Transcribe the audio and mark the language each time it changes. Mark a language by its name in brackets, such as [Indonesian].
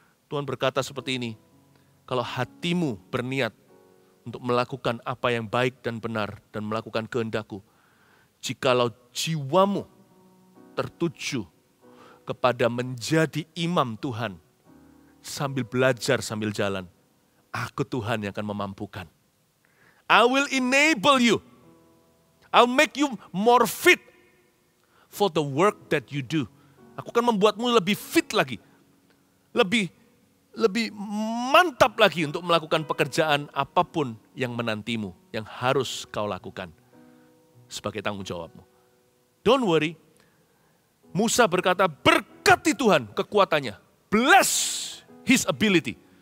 [Indonesian] Tuhan berkata seperti ini, kalau hatimu berniat untuk melakukan apa yang baik dan benar, dan melakukan kehendak-Ku, jikalau jiwamu tertuju kepada menjadi imam Tuhan, sambil belajar, sambil jalan, Aku Tuhan yang akan memampukan. [English] I will enable you. I'll make you more fit for the work that you do. [Indonesian] Aku akan membuatmu lebih fit lagi. Lebih mantap lagi untuk melakukan pekerjaan apapun yang menantimu, yang harus kau lakukan sebagai tanggung jawabmu. [English] Don't worry. [Indonesian] Musa berkata, berkati Tuhan kekuatannya. [English] Bless his ability.